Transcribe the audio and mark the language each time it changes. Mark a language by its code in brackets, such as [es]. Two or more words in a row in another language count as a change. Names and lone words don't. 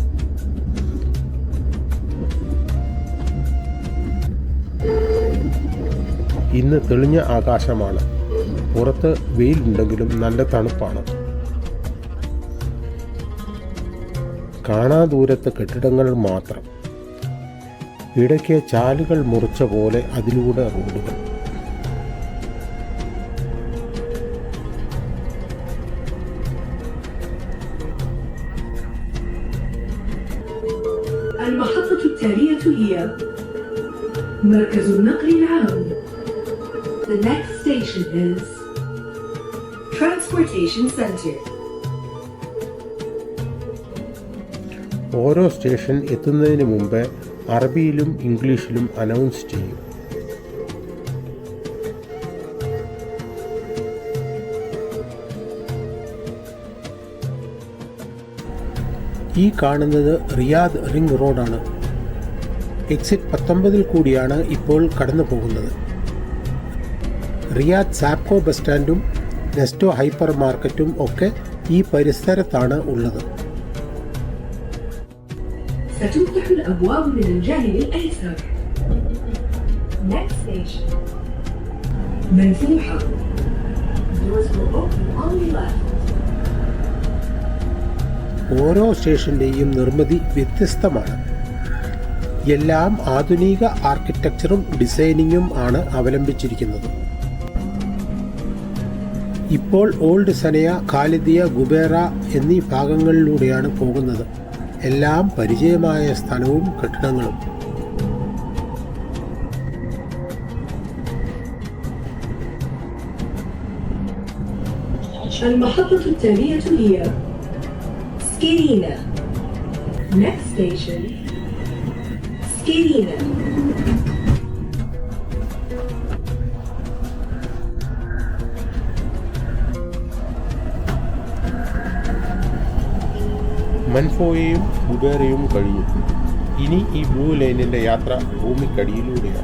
[ml] ഇന്ന് തെളിഞ്ഞ ആകാശമാണ്. പുറത്ത് വെയിലുണ്ടെങ്കിലും നല്ല തണുപ്പാണ്. കാണാ ദൂരത്ത് കെട്ടിടങ്ങൾ മാത്രം. ഇടയ്ക്ക് ചാലുകൾ മുറിച്ച പോലെ അതിലൂടെ റോഡുകൾ. [ar] المحطة التالية هي مركز النقل العام. [en] The next station is Transportation Center. [ml] ഓരോ സ്റ്റേഷൻ എത്തുന്നതിന് മുമ്പ് അറബിയിലും ഇംഗ്ലീഷിലും അനൗൺസ് ചെയ്യും. ഈ കാണുന്നത് റിയാദ് റിംഗ് റോഡാണ്. എക്സിറ്റ് 19 കൂടിയാണ് ഇപ്പോൾ കടന്നു പോകുന്നത്. റിയാദ് സാപ്കോ ബസ് സ്റ്റാൻഡും നെസ്റ്റോ [en] hyper market [ml] ഒക്കെ ഈ പരിസരത്താണ് ഉള്ളത്. [ar] ستفتح الأبواب من الجانب الأيسر. [en] Next station منفوحة. Doors will open on the left. [ml] ഓരോ സ്റ്റേഷൻ്റെയും നിർമ്മിതി വ്യത്യസ്തമാണ്. എല്ലാം ആധുനിക ആർക്കിടെക്ചറും ഡിസൈനിങ്ങും ആണ് അവലംബിച്ചിരിക്കുന്നത്. ഇപ്പോൾ ഓൾഡ് സനയ, ഖാലിദിയ, ഗുബേറ എന്നീ ഭാഗങ്ങളിലൂടെയാണ് പോകുന്നത്. എല്ലാം പരിചയമായ സ്ഥലവും കെട്ടിടങ്ങളും. [ar] المحطة التالية هي سكيرينا. [en] Next station سكيرينا. [ml] മൻഫോയും ഗുബേറയും കഴിഞ്ഞു. ഇനി ഈ ബ്ലൂ ലൈനിൻ്റെ യാത്ര ഭൂമിക്കടിയിലൂടെയാണ്.